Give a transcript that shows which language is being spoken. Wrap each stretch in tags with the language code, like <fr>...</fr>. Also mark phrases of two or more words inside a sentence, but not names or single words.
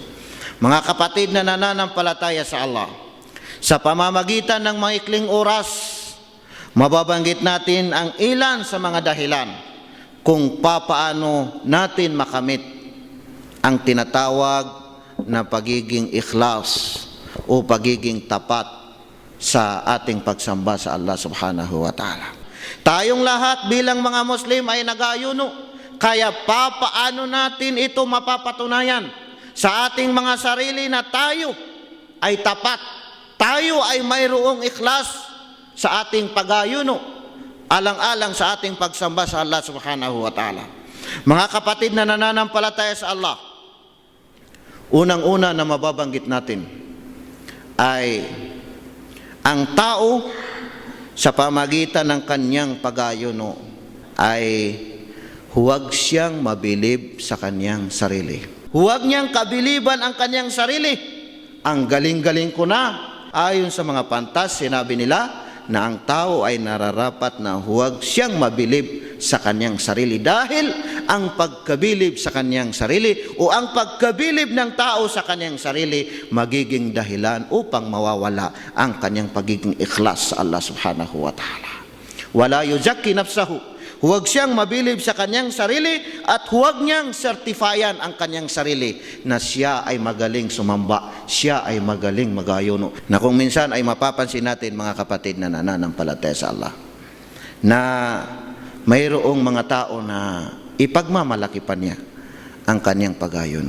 <tl>Mga kapatid na nananampalataya sa Allah, sa pamamagitan ng maikling oras, mababanggit natin ang ilan sa mga dahilan kung papaano natin makamit ang tinatawag na pagiging ikhlas o pagiging tapat sa ating pagsamba sa Allah</tl> <ar>سبحانه وتعالى.</ar> <tl>Tayong lahat bilang mga Muslim ay nag-ayuno, kaya papaano natin ito mapapatunayan sa ating mga sarili na tayo ay tapat, tayo ay mayroong ikhlas sa ating pag-ayuno, alang-alang sa ating pagsamba sa Allah</tl> <ar>سبحانه وتعالى.</ar> <tl>Mga kapatid na nananampalataya sa Allah, unang-una na mababanggit natin ay ang tao sa pamagitan ng kanyang pag-ayuno ay huwag siyang mabilib sa kanyang sarili. Huwag niyang kabiliban ang kanyang sarili. Ang galing-galing ko na. Ayon sa mga pantas, sinabi nila na ang tao ay nararapat na huwag siyang mabilib sa kanyang sarili, dahil ang pagkabilib sa kanyang sarili o ang pagkabilib ng tao sa kanyang sarili magiging dahilan upang mawawala ang kanyang pagiging ikhlas sa Allah</tl> <ar>سبحانه وتعالى. ولا يزكي نفسه,</ar> <tl>huwag siyang mabilib sa kanyang sarili at huwag niyang certifyan ang kanyang sarili na siya ay magaling sumamba, siya ay magaling mag-ayuno. Na kung minsan ay mapapansin natin, mga kapatid na nananampalataya sa Allah, na mayroong mga tao na ipagmamalaki pa niya ang kanyang pag-ayuno.</tl>